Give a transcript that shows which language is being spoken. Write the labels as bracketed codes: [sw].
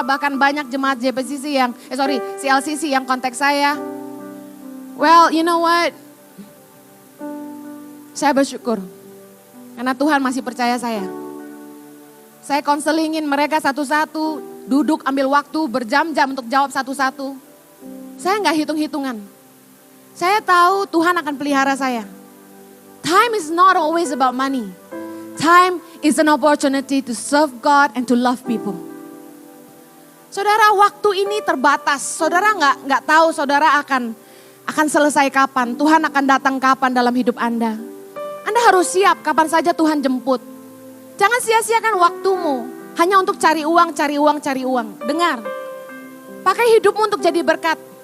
[id] Bahkan banyak jemaat CLCC yang kontak saya. [en] Well, you know what? [id] Saya bersyukur. Karena Tuhan masih percaya saya. Saya konselingin mereka satu-satu, duduk ambil waktu berjam-jam untuk jawab satu-satu. Saya nggak hitung-hitungan. Saya tahu Tuhan akan pelihara saya. [en] Time is not always about money. Time is an opportunity to serve God and to love people. [id] Saudara, waktu ini terbatas. Saudara nggak tahu saudara akan selesai kapan. Tuhan akan datang kapan dalam hidup Anda. Anda harus siap kapan saja Tuhan jemput. Jangan sia-siakan waktumu hanya untuk cari uang. Dengar, pakai hidupmu untuk jadi berkat.